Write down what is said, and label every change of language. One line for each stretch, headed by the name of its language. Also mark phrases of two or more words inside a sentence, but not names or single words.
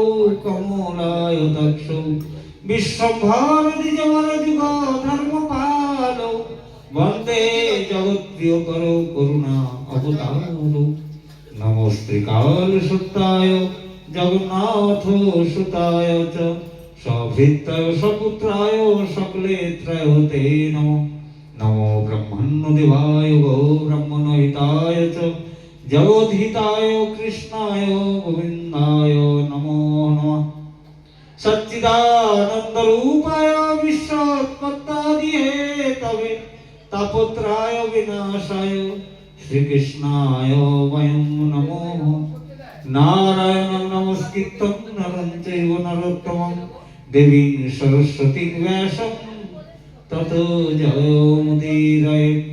Sanskrit: কমলায়তাক্ষ বিশ্বম্ভর দ্বিজবর যুগ ধর্মপালৌ বন্দে জগৎপ্রিয় করো করুণা অবতারৌ নমস্তে কাল সত্যায় জগন্নাথ সুতায় চ সভৃত্যায় সপুত্রায় সকলেত্রায় তে নমঃ নমো ব্রহ্মণ্য দেবায় গো ব্রহ্মণহিতায় চ জগদ্হিতায় কৃষ্ণায় গোবিন্দায় নমো নমঃ সচ্চিদানন্দ রূপায় বিশ্বোৎপত্তাদি হেতবে তাপত্রায় বিনাশায় শ্রীকৃষ্ণায় বয়ং নমো নারায়ণং নমস্কৃত্যং নরং চৈব নরোত্তমং দেবীং সরস্বতীং ব্যাসং ততো জয়মুদীরয়ে